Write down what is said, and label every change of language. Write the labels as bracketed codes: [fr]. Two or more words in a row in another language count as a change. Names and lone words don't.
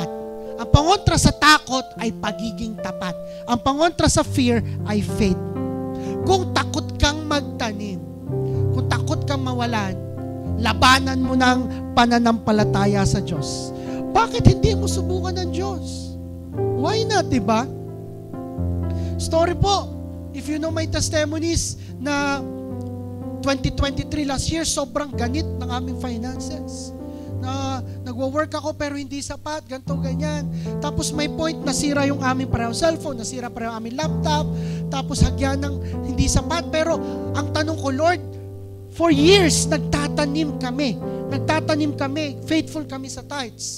[tl] Ang pangontra sa takot ay pagiging tapat. Ang pangontra sa fear ay faith. Kung takot kang magtanim, kung takot kang mawalan, labanan mo ng pananampalataya sa Diyos. Bakit hindi mo subukan ng Diyos? [en] Why not, [tl] diba? Story po, [en] if you know my testimonies na 2023 last year, [tl] sobrang ganit ng aming finances. na nagwo-work ako pero hindi sapat, ganito, ganyan. Tapos may point, nasira yung aming parehong cellphone, nasira parehong aming laptop, tapos hagyan ng hindi sapat. Pero ang tanong ko, Lord, [en] for years, [tl] nagtatanim kami, faithful kami sa tithes.